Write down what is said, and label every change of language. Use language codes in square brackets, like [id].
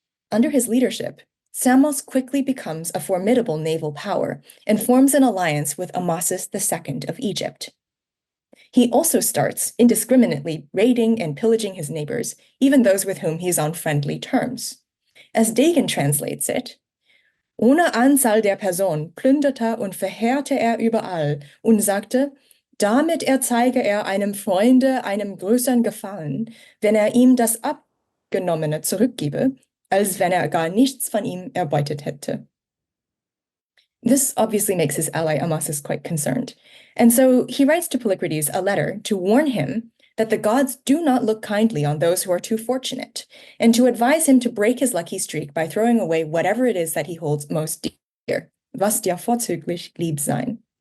[en] Under his leadership, Samos quickly becomes a formidable naval power and forms an alliance with Amasis II of Egypt. he also starts indiscriminately raiding and pillaging his neighbors, even those with whom he's on friendly terms. As Degen translates it, [de] ohne Anzahl der Person plünderte und verheerte überall und sagte, damit erzeige einem Freunde einem größeren Gefallen, wenn ihm das Abgenommene zurückgebe, als wenn gar nichts von ihm erbeutet hätte. [en] This obviously makes his ally Amasis quite concerned. And so he writes to Polykrates a letter to warn him that the gods do not look kindly on those who are too fortunate, and to advise him to break his lucky streak by throwing away whatever it is that he holds most dear, [de] was dir vorzüglich lieb sein.